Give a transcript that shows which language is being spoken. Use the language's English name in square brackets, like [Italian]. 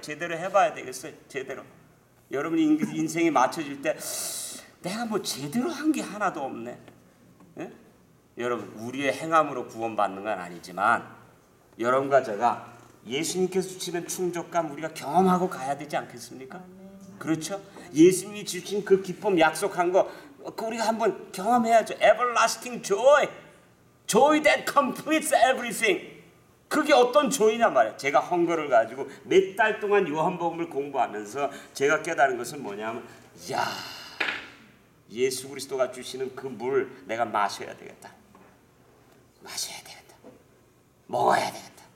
[Korean] 제대로 해봐야 되겠어요. 제대로. 여러분이 인생이 맞춰질 때 내가 뭐 제대로 한 게 하나도 없네. 예? 여러분, 우리의 행함으로 구원받는 건 아니지만 여러분과 제가 예수님께서 주시는 충족감 우리가 경험하고 가야 되지 않겠습니까? 그렇죠? 예수님이 주신 그 기쁨, 약속한 거 우리가 한번 경험해야죠. [English] Everlasting joy, joy that completes everything. [Korean] 그게 어떤 조이냐 말이에요. 제가 헝거를 가지고 몇 달 동안 요한복음을 공부하면서 제가 깨달은 것은 뭐냐면, 예수 그리스도가 주시는 그 물 내가 마셔야 되겠다. 마셔야 되겠다. 먹어야 되겠다.